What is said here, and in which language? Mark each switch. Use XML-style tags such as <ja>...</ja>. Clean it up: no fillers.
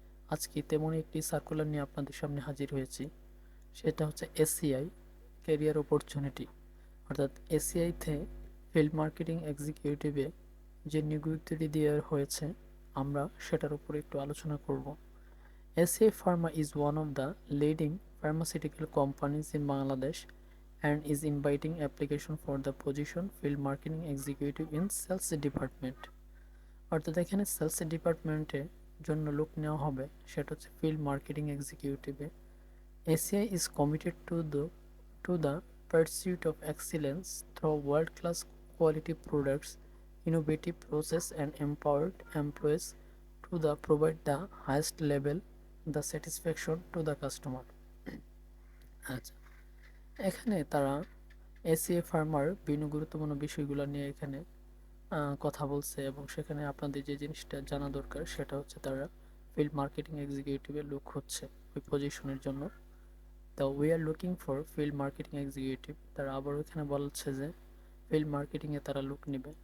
<bn>আজকে তেমনই একটি সার্কুলার নিয়ে আপনাদের সামনে হাজির হয়েছি। সেটা হচ্ছে এসসিআই ক্যারিয়ার অপরচুনিটি, অর্থাৎ এসসিআইতে ফিল্ড মার্কেটিং এক্সিকিউটিভে যে নিয়োগ বিজ্ঞপ্তি দেওয়া হয়েছে, আমরা সেটার উপরে একটু আলোচনা করব।</bn> <en>SCI Pharma is one of the leading pharmaceutical companies in Bangladesh and is inviting application for the position field marketing executive in sales department.</en> <bn>অর্থাৎ এখানে সেলস ডিপার্টমেন্টে জন্য লোক নেওয়া হবে, সেটা হচ্ছে field marketing এক্সিকিউটিভে।</bn> <en>ACI is committed to the pursuit of excellence through world-class quality products, innovative process and empowered employees to provide the highest level the satisfaction to the customer.</en> <bn>আচ্ছা, এখানে তারা এসিএ ফার্মার বিভিন্ন গুরুত্বপূর্ণ বিষয়গুলো নিয়ে এখানে কথা বলছে, এবং সেখানে আপনাদের যে জিনিসটা জানা দরকার সেটা হচ্ছে তারা ফিল্ড মার্কেটিং এক্সিকিউটিভের লোক হচ্ছে ওই পজিশনের জন্য। তো</bn> <en>we are looking for</en> <bn>field marketing executive, তারা আবার ওখানে বলছে যে ফিল্ড মার্কেটিংয়ে তারা লোক নেবে।</bn>